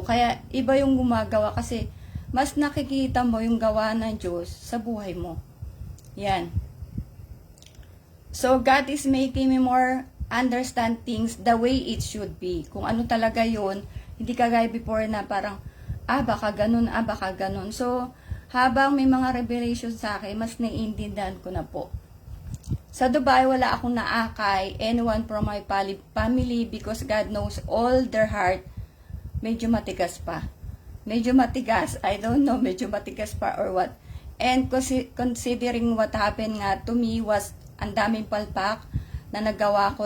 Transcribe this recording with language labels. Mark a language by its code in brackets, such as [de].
[tl] Kaya iba yung gumagawa kasi mas nakikita mo yung gawa ng Diyos sa buhay mo. Yan. [en] So, God is making me more understand things the way it should be. [tl] Kung ano talaga yun, hindi kagaya before na parang, baka ganun. So, habang may mga revelation sa akin, mas naiintindihan ko na po. Sa Dubai, wala akong naakay [en] anyone from my family because God knows all their heart. [tl] Medyo matigas pa. [en] I don't know, [tl] medyo matigas pa [en] or what. And considering what happened nga to me was [tl] ang daming palpak na nagawa ko.